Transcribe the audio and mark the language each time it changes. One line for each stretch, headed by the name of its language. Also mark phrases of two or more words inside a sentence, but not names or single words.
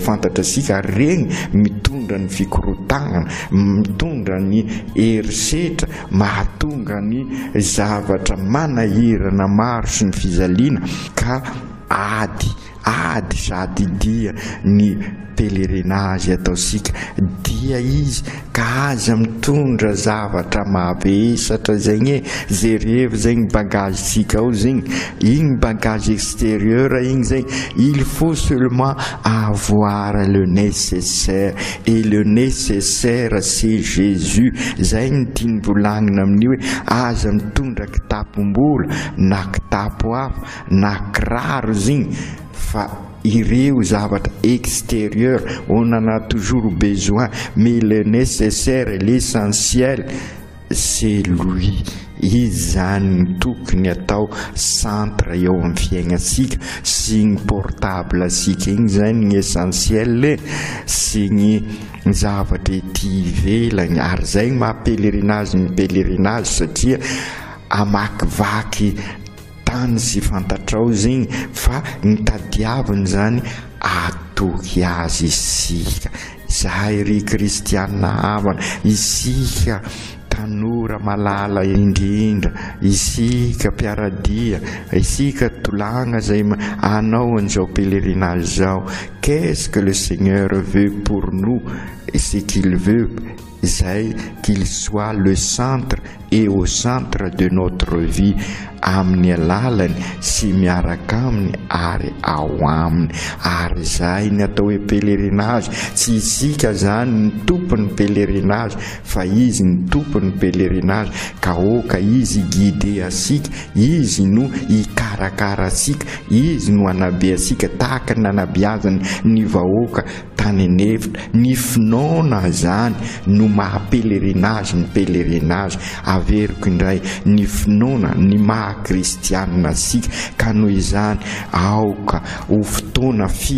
Malagasy: fantatra sika regny mitondra ny fikorotagnana mitondra ny herisetra mahatonga ny zavatra manahirana maro sy ny fizaliana ka ady sady dia ny pèlerinage ataosika dia izy ka aza mitondra zavatra mavesatra zegny zay rehefa zegny bagage sika ao zegny igny
French: bagage extérieur
Malagasy: igny zegny
French: il faut seulement avoir le nécessaire et le nécessaire c'est Jésus
Malagasy: zay ny tiany volagnina amin'io hoe aza mitondra kitapom-bola na kitapo hafa na kiraro zegny fa ireo zavatra extérieur
French: on en a toujours besoin mais le nécessaire et l'essentiel c'est lui
Malagasy: izy zany tokony atao centre eo amin'ny fiaignatsika sy ny portable asika igny zany ny essentiel sy ny zavatra ety ivelagny ary zay maha-pèlerinage ny pèlerinage satria amakivaky tany sy fantatrao zegny fa ny tadiaviny zany atoky azy isika zahay ry kristiana havana isika tanora malala indrindra isika mpiaradia isika tolagna zay anao an'izao pèlerinage zao
French: qu'est-ce que le Seigneur veut pour nous et ce qu'il veut c'est qu'il soit le centre et au centre de notre
Malagasy: vie amin'ny alalany sy miaraka aminy ary ao aminy ary zay ny atao hoe pèlerinage tsy isika zany ny tompon'ny pèlerinage fa izy ny tompon'ny pèlerinage ka oka izy guide asika izy no ikarakara asika izy no anabe asika tahaka ny nanabeazany ny vahoaka tany anefitra ny finoana zany no maha-pèlerinage ny pèlerinage averiko indray ny finoana ny kristianina asika ka noho izany aoka ho fotoana